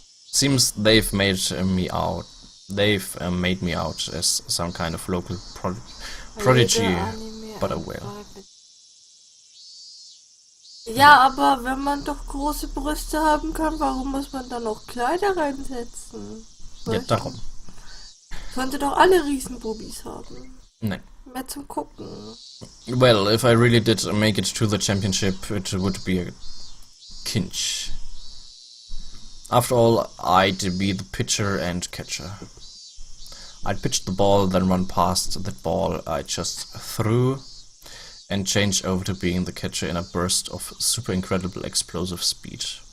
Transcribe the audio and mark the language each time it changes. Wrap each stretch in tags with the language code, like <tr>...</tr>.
<en>Seems they've made me out. They've made me out as some kind of local prodigy, but oh well.</en> <de>Ja, aber wenn man doch große Brüste haben kann, warum muss man dann noch Kleider reinsetzen? Ja, darum. Könnte doch alle Riesenbubis haben. Nein. Mehr zum Gucken.</de> <en>Well, if I really did make it to the championship, it would be a cinch. After all, I'd be the pitcher and catcher. I'd pitch the ball, then run past that ball I just threw, and change over to being the catcher in a burst of super incredible explosive speed.</en>